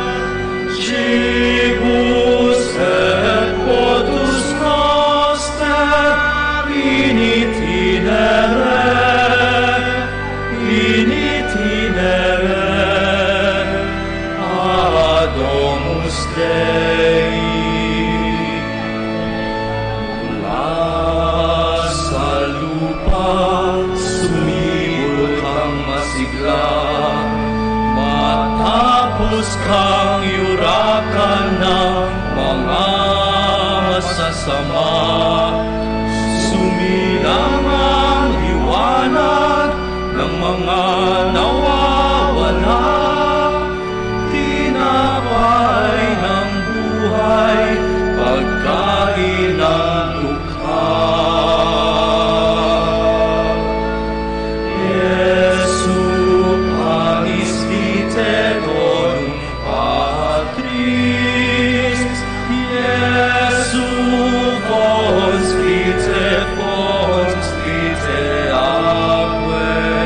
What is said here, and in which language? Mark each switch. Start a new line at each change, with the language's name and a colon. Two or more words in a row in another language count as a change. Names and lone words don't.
Latin: Cibus et potus noster in itinere ad domus Dei.
Filipino: Mula sa lupa sumibol kang masigla, matapos kang yurakan ng mga masasama. Sumilang ang liwanag ng mga nawawala. Tinapay ng buhay, pagkain ng dukha.
Latin: Jesu, panis vitae donum Patris. Jesu, fons vitae aquae.